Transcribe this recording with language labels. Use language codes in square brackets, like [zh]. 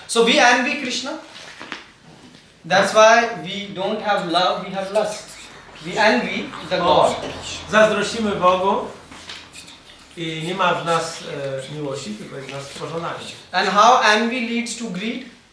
[en] So we envy Krishna. That's why we don't have love, we have lust. We envy the God. [pl] Zazdrościmy Bogu i nie ma w nas miłości, tylko jest w nas pożądanie. [en] And how envy leads to greed?